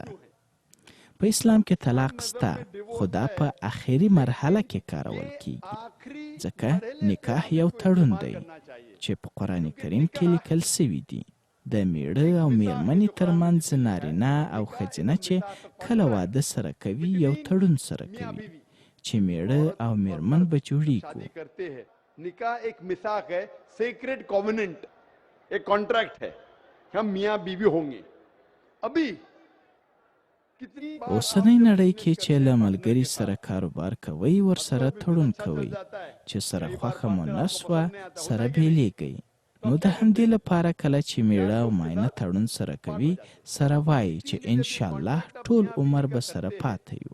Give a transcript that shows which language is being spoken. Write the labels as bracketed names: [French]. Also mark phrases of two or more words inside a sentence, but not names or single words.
[Pashto] په اسلام کې طلاق سته، خو دا په اخري مرحله کې کارول کیږي، ځکه نکاح یو تړون دی چې په قرآن کریم کې لیکل سوي دي د میړه او میرمنې ترمنځ نارینه او ښځینه چې کله واده سره کوي یو تړون سره کوي چې میړه او میرمن به جوړیږي. [Hindi] निकाह एक मिसाक है, [English] sacred covenant, [Hindi] एक कॉन्ट्रैक्ट है, हम मियाँ बीवी होंगे. अभी [Pashto] اوسنۍ نړۍ کې چې له ملګري سره کاروبار کوئ ورسره تړون کوئ چې سره خوښه مو نه سوه سره بیلیږئ. نو د همدې لپاره کله چې میړه او ماینه تړون سره کوي سره وایي چې انشاءالله ټول عمر به سره پاته یو.